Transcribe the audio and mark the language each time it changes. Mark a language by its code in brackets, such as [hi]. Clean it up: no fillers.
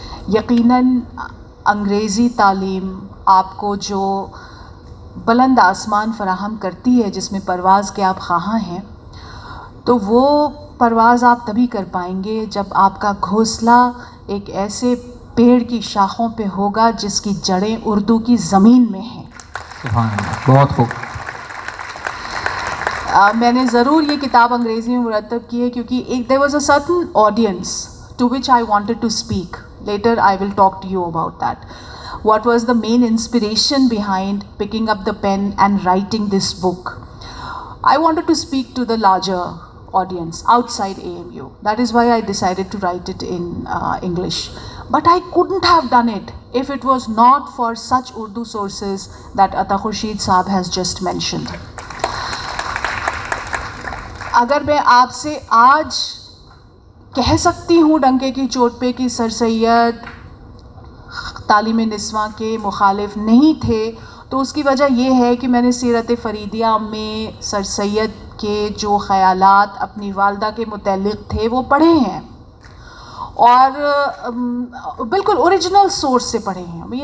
[ur] یقیناً انگریزی تعلیم آپ کو جو بلند آسمان فراہم کرتی ہے, جس میں پرواز کے آپ خواہاں ہیں, تو وہ پرواز آپ تبھی کر پائیں گے جب آپ کا گھونسلہ ایک ایسے پیڑ کی شاخوں پہ ہوگا جس کی جڑیں اردو کی زمین میں ہیں. سبحان اللہ, بہت خوب. میں نے ضرور یہ کتاب انگریزی میں مرتب کی ہے کیونکہ [en] there was a certain audience to which I wanted to speak. Later I will talk to you about that. What was the main inspiration behind picking up the pen and writing this book? I wanted to speak to the larger audience outside AMU. That is why I decided to write it in English. But I couldn't have done it if it was not for such Urdu sources that Ata Khurshid Saab has just mentioned. [ur] اگر میں آپ سے آج کہہ سکتی ہوں ڈنکے کی چوٹ پہ کہ سر سید تعلیم نسواں کے مخالف نہیں تھے, تو اس کی وجہ یہ ہے کہ میں نے سیرت فریدیہ میں سر سید کے جو خیالات اپنی والدہ کے متعلق تھے وہ پڑھے ہیں, اور بالکل اوریجنل سورس سے پڑھے ہیں.